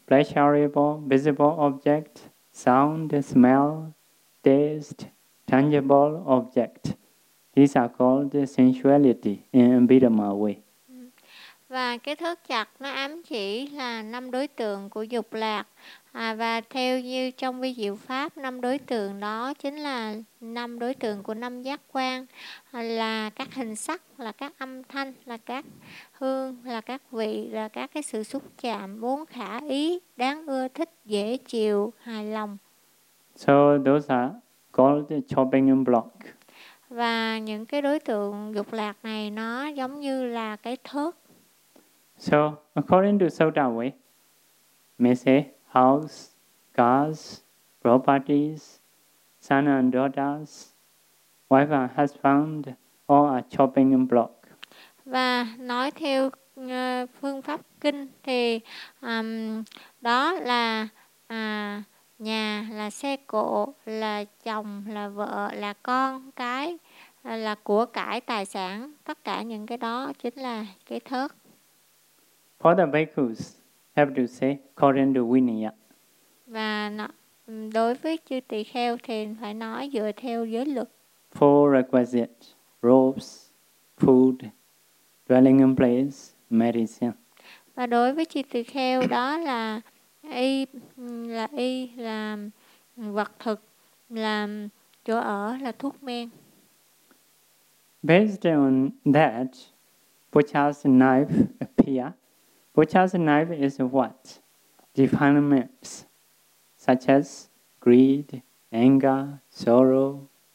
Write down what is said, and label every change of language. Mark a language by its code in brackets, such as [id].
[en] Visible, agreeable, pleasurable, visible object, sound, smell, taste, tangible object. These are called sensuality in Abhidhamma way. [vi] Và cái thước chặt nó ám chỉ là năm đối tượng của dục lạc. Và theo như trong vi diệu pháp, năm đối tượng đó chính là năm đối tượng của năm giác quan, là các hình sắc, là các âm thanh, là các hương, là các vị, là các cái sự xúc chạm, bốn khả ý, đáng ưa thích, dễ chịu, hài lòng. [en] So those are called chopping block. [vi] Và những cái đối tượng dục lạc này nó giống như là cái thước. [en] So according to Sutta we may say house, cars, properties, son and daughters, wife and husband, all are chopping block. [vi] Và nói theo phương pháp kinh thì đó là nhà, là xe cộ, là chồng, là vợ, là con cái, là của cải, tài sản, tất cả những cái đó chính là cái thớt. [en] For the bhikkhus, have to say, according to Vinaya. [vi] Và đối với chư tỳ kheo thì phải nói dựa theo giới luật. [en] Four requisite, robes, food, dwelling place, medicine. [vi] Và đối với chư tỳ kheo đó là y, là y, là vật thực, là chỗ ở, là thuốc men. [en] Based on that, Buddha's knife appear. Buddha's knife is what? Defilements, such as greed, anger, sorrow.